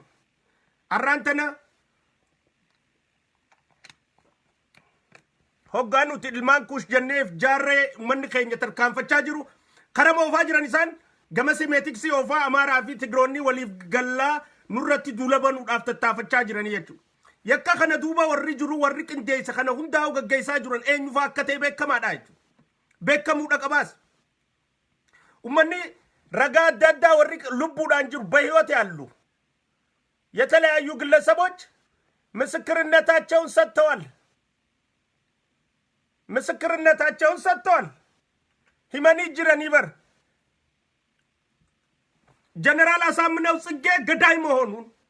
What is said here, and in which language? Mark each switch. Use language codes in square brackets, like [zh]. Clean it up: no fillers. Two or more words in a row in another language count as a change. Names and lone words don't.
[om] Arraan tana hoggaan nuti ilmaan kuush jenneef jaarree manni keenya tarkaanfachaa jiru karama oofaa jiran isaan gama simeetiksii oofaa Amaaraa fi Tigiroonni waliif gallaa nurratti duula banuudhaaf tattaafachaa jiranii jechuudha. Yakka kana duuba warri jiru warri qindeessa kana hundaa'u gaggeessaa jiran eenyufaa akka ta'e beekamaadha jechuudha. Beekamuudha qabaas. Ummanni ragaa adda addaa warri lubbuudhaan jiru [am] በህይወት ያሉ የተለያዩ ግለሰቦች ምስክርነታቸውን ሰጥተዋል። ምስክርነታቸውን ሰጥተዋል። ሂመኒ ጅረን ይበር ጀነራል አሳምነው ጽጌ ገዳይ መሆኑን